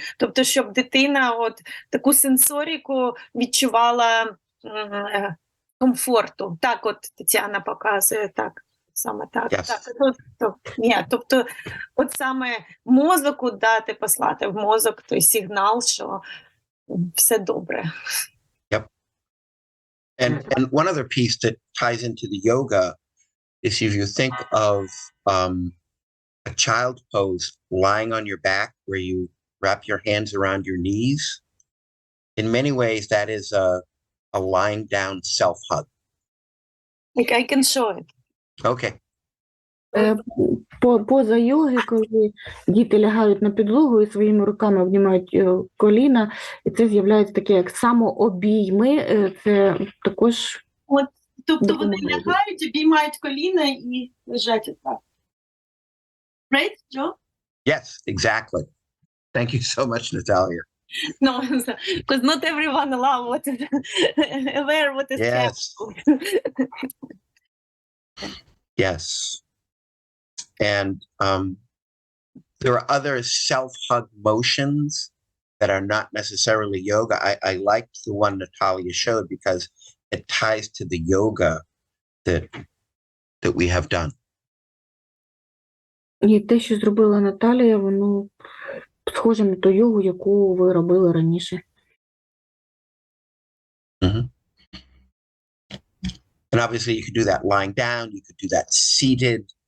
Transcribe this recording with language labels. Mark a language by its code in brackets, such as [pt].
[uk] Тобто, щоб дитина от таку сенсоріку відчувала комфорту. Так от Тетяна показує, так. Саме так. [en] Yes. [uk] Так. Тобто, от саме мозоку дати, послати в мозок той сигнал, що все добре. [en] And one other piece that ties into the yoga is if you think of a child pose lying on your back where you wrap your hands around your knees. In many ways, that is a lying down self-hug. Like I can show it. Okay. [uk] Поза йоги, коли діти лягають на підлогу і своїми руками обнімають коліна, і це з'являється таке, як самообійми, це також... От, тобто вони лягають, обіймають коліна і лежать отак. [en] Right, Joe? Yes, exactly. Thank you so much, Natalia. No, because not everyone allow what is aware what is Yes. happening. Yes. And there are other self-hug motions that are not necessarily yoga. I liked the one Natalia showed because it ties to the yoga that we have done. [uk] І те, що зробила Наталія, воно схоже на ту йогу, яку ви робили раніше. Mm-hmm. [en] And obviously you could do that lying down, you could do that seated.